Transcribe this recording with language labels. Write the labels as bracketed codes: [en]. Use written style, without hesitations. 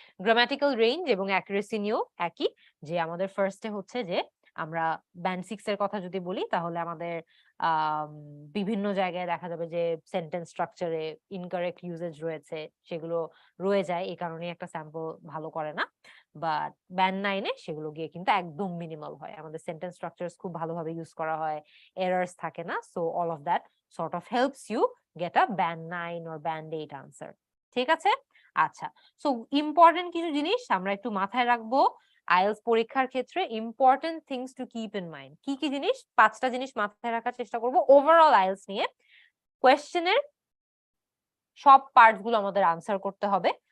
[bn] Grammatical range এবং accuracy নিয়েও একই, যে আমাদের ফার্স্টে হচ্ছে যে আমরা ব্যান্ড 6 এর কথা যদি বলি তাহলে আমাদের বিভিন্ন জায়গায় দেখা যাবে যে সেন্টেন্স স্ট্রাকচারে ইনকারেক্ট ইউজেজ রয়েছে, সেগুলো রয়ে যায়, এই কারণে একটা স্যাম্পল ভালো করে না। বাট ব্যান্ড 9 এ সেগুলো গিয়ে কিন্তু একদম মিনিমাল হয়, আমাদের সেন্টেন্স স্ট্রাকচারস খুব ভালোভাবে ইউজ করা হয়, এরার্স থাকে না। [en] So all of that sort of helps you get a band 9 or band 8 answer। [bn] ঠিক আছে, আচ্ছা। সো ইম্পর্টেন্ট কিছু জিনিস আমরা একটু মাথায় রাখবো আইএলটিএস পরীক্ষার ক্ষেত্রে। [en] important things to keep in mind, [bn] কি কি জিনিস? 5টা জিনিস মাথায় রাখার চেষ্টা করব ওভারঅল আইএলটিএস নিয়ে। কোয়েশ্চেনের সব পার্টস গুলো আমাদের আনসার করতে হবে।